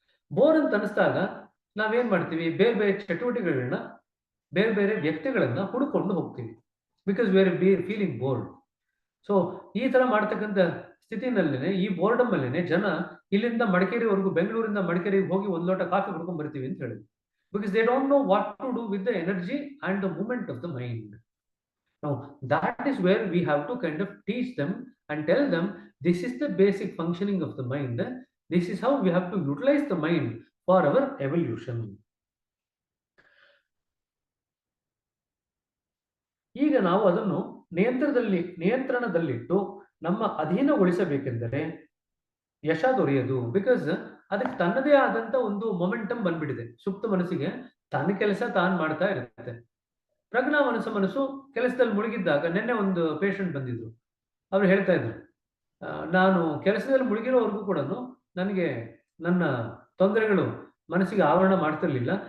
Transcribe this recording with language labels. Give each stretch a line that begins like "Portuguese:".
Kannada: Bore ಅಂತ ಅನಿಸಿದಾಗ ನಾವೇನ್ ಮಾಡ್ತೀವಿ, ಬೇರೆ ಬೇರೆ ಚಟುವಟಿಕೆಗಳನ್ನ, ಬೇರೆ ಬೇರೆ ವ್ಯಕ್ತಿಗಳನ್ನ ಹುಡುಕೊಂಡು ಹೋಗ್ತೀವಿ,
English: Because we are feeling bored.
Kannada: So ಈ ತರ ಮಾಡ್ತಕ್ಕಂಥ ಸ್ಥಿತಿನಲ್ಲೇನೆ, ಈ ಬೋರ್ಡಮ್ ಅಲ್ಲೇನೆ ಜನ ಇಲ್ಲಿಂದ ಮಡಿಕೇರಿವರೆಗೂ, ಬೆಂಗಳೂರಿಂದ ಮಡಿಕೇರಿಗೆ ಹೋಗಿ ಒಂದ್ ಲೋಟ ಕಾಫಿ ಕುಡ್ಕೊಂಡ್ ಬರ್ತೀವಿ ಅಂತ ಹೇಳಿದ್ರು.
English: because they don't know what to do with the energy and the movement of the mind. Now, that is where we have to kind of teach them and tell them this is the basic functioning of the mind. This is how we have to utilize the mind for our evolution.
Kannada: ಈಗ ನಾವು ಅದನ್ನು ನಿಯಂತ್ರಣದಲ್ಲಿಟ್ಟು ನಮ್ಮ ಅಧೀನಗೊಳಿಸಬೇಕೆಂದರೆ ಯಶ ದೊರೆಯದು. Because ಅದಕ್ಕೆ ತನ್ನದೇ ಆದಂತ ಒಂದು momentum ಬಂದ್ಬಿಟ್ಟಿದೆ. ಸುಪ್ತ ಮನಸ್ಸಿಗೆ ತನ್ನ ಕೆಲಸ ತಾನು ಮಾಡ್ತಾ ಇರುತ್ತೆ. ಪ್ರಜ್ಞಾ ಮನಸ್ಸು ಕೆಲಸದಲ್ಲಿ ಮುಳುಗಿದ್ದಾಗ, ನಿನ್ನೆ ಒಂದು ಪೇಷಂಟ್ ಬಂದಿದ್ರು, ಅವ್ರು ಹೇಳ್ತಾ ಇದ್ರು, ನಾನು ಕೆಲಸದಲ್ಲಿ ಮುಳುಗಿರೋವರೆಗೂ ಕೂಡ ನನಗೆ ನನ್ನ ತೊಂದರೆಗಳು ಮನಸ್ಸಿಗೆ ಆವರಣ ಮಾಡ್ತಿರ್ಲಿಲ್ಲ.